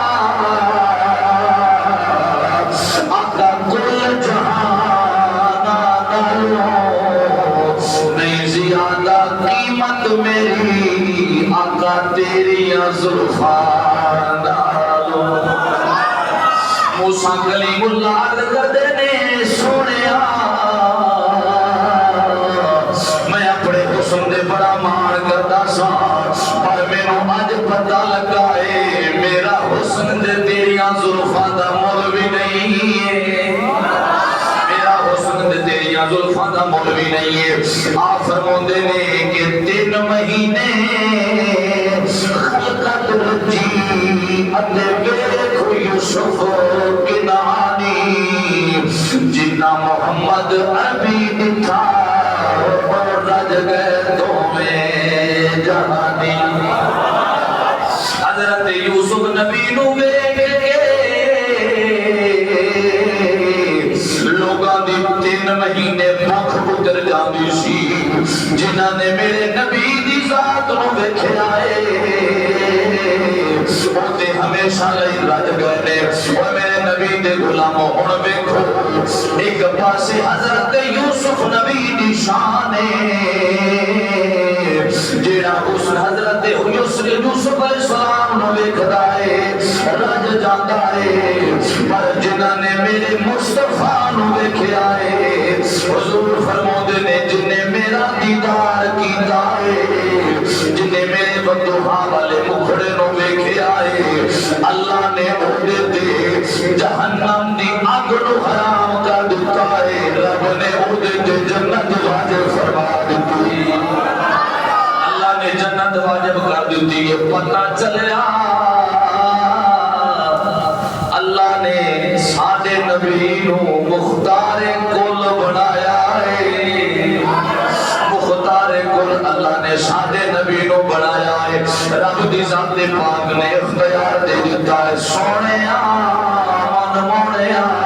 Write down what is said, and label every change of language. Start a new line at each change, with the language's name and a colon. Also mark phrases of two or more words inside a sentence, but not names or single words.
Punjabi: آقا کل جہانا نالوں نہیں زیادہ قیمت میری آقا تیری زلفان نالوں موسیٰ کلیم اللہ عرض کر دینے سونے میں اپنے حسن دے بڑا مان کرتا سا پر میں نو آج پتہ لگا ہے میرا حسن دے تیریاں زلفاں دا مول بھی نہیں ہے میرا حسن دے تیریاں زلفاں دا مول بھی نہیں ہے آپ فرماندے نے کہ 3 مہینے خلقت رجی اتے ویکھو یوسف کنانی جنہ محمد عربی دکھا اور رج گئے تو میں جہانی حضرت یوسف نبی نو ویکھ کے لوگاں دی 3 مہینے بھوک گزر جاندی سی جنہاں نے میرے نبی دی ذات نو ویکھیا ہے اوتے ہمیشہ لئی رج گئے نے اور میرے نبی دے غلاموں ہن ویکھو ایک پاسے حضرت یوسف نبی دی شان ہے جیڑا حسن حضرت یوسف علیہ السلام نو ویکھدا ہے رج جاندا ہے پر جنہاں نے میرے مصطفیٰ نو ویکھیا ہے حضور فرماندے نے جن نے میرا دیدار کیتا ہے جن نے میرے بدوہا والے مکھڑے نو ویکھیا ہے اللہ نے اودے تے جہنم دی اگ نو حرام کر دتا ہے رب نے اودے تے جنت واجب فرما دتی نے جنت واجب کر دیتی ہے پتہ چلیا اللہ نے ساڈے نبی نو مختار کل بنایا ہے مختار کل اللہ نے ساڈے نبی نو بنایا ہے رب دی ذات پاک نے اختیار دے دیتا ہے سونیا من مونیا